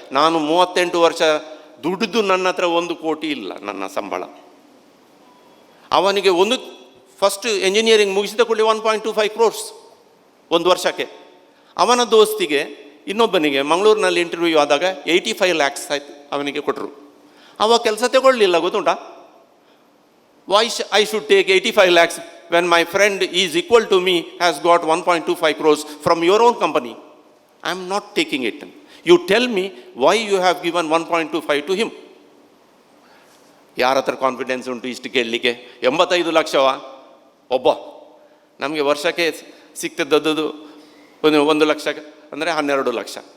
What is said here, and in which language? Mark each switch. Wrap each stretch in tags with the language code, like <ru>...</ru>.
<kn>ನಾನು 38 ವರ್ಷ ದುಡಿದು ನನ್ನ ಹತ್ರ 1 ಕೋಟಿ ಇಲ್ಲ ನನ್ನ ಸಂಬಳ. ಅವನಿಗೆ ಫಸ್ಟ್ ಎಂಜಿನಿಯರಿಂಗ್ ಮುಗಿಸಿದ ಕೂಡಲೇ 1.25 crores ಒಂದು ವರ್ಷಕ್ಕೆ. ಅವನ ದೋಸ್ತಿಗೆ ಇನ್ನೊಬ್ಬನಿಗೆ ಮಂಗಳೂರಿನಲ್ಲಿ ಇಂಟರ್ವ್ಯೂ ಆದಾಗ 85 lakhs ಆಯ್ತು ಅವನಿಗೆ ಕೊಟ್ಟರು. ಅವ ಕೆಲಸ ತಗೊಳ್ಳಿಲ್ಲ, ಗೊತ್ತುಂಟಾ?</kn> <en>Why I should take 85 lakhs when my friend is equal to me has got 1.25 crores from your own company? I am not taking it. You tell me why you have given 1.25 to him.</en> <kn>ಯಾರ ಹತ್ರ confidence ಉಂಟು ಇಷ್ಟು ಕೇಳಲಿಕ್ಕೆ? 85 ಲಕ್ಷವಾ ಒಬ್ಬ? ನಮಗೆ ವರ್ಷಕ್ಕೆ ಸಿಗ್ತಿದ್ದದ್ದು 1 ಲಕ್ಷ ಅಂದರೆ 12 ಲಕ್ಷ.</kn>